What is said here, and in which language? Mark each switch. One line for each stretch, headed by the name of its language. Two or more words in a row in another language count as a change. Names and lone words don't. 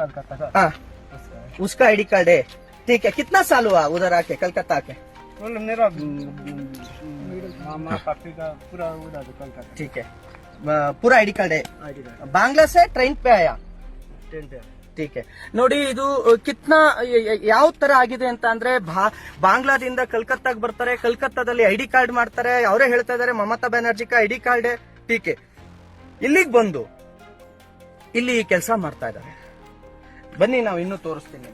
Hindi: कलकत्ता का, हाँ, उसका है. उसका
English: ID card
Hindi: है. ठीक है. कितना साल हुआ उधर आके, कलकत्ता आके? बोल मेरा मामा पापी का पूरा उधर कलकत्ता ठीक है. पूरा
English: ID card
Hindi: है.
English: ID card
Hindi: बांग्ला से ट्रेन पे आया. ट्रेन पे. ठीक है.
Kannada: ನೋಡಿ, ಇದು ಕಿತ್ನಾ ಯಾವ ತರ ಆಗಿದೆ ಅಂತ ಅಂದ್ರೆ, ಬಾಂಗ್ಲಾದಿಂದ ಕಲ್ಕತ್ತಾಗ ಬರ್ತಾರೆ, ಕಲ್ಕತ್ತಾದಲ್ಲಿ
English: ID card
Kannada: ಮಾಡ್ತಾರೆ. ಅವರೇ ಹೇಳ್ತಾ ಇದಾರೆ
Hindi: ममता बैनर्जी का आईडी कार्ड ठीके.
Kannada: ಇಲ್ಲಿಗೆ ಬಂದು ಇಲ್ಲಿ ಕೆಲಸ ಮಾಡ್ತಾ ಇದ್ದಾರೆ. ಬನ್ನಿ, ನಾವು ಇನ್ನೂ ತೋರಿಸ್ತೀನಿ.